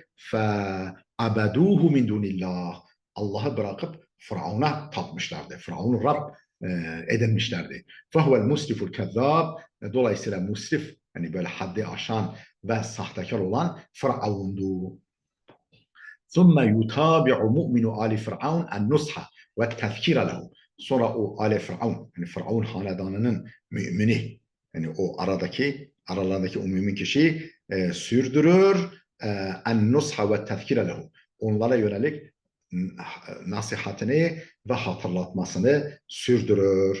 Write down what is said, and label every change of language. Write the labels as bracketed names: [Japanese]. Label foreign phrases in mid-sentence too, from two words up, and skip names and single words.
[Arabic] فعبدوه من دون الله. [Turkish] Allah'ı bırakıp Firavun'a tapmışlardı. Firavun'u Rab edinmişlerdi. [Arabic] فهو المسرف الكذاب. [Turkish] Dolayısıyla musrif, yani böyle haddi aşan ve sahtekar olan Firavun'du. [Arabic] ثُمَّ يُتَابِعُ مُؤْمِنُ آلِ فِرْعَوْنَ النُّصْحَ وَالتَّذْكِيرَ لَهُ. [Turkish] Sonra o Ali Firavun, yani Firavun hanedanının mümini, yani o aralarındaki o mümin kişi sürdürür [Arabic] النصح والتذكير له. [Turkish] Onlara yönelik nasihatini ve hatırlatmasını sürdürür.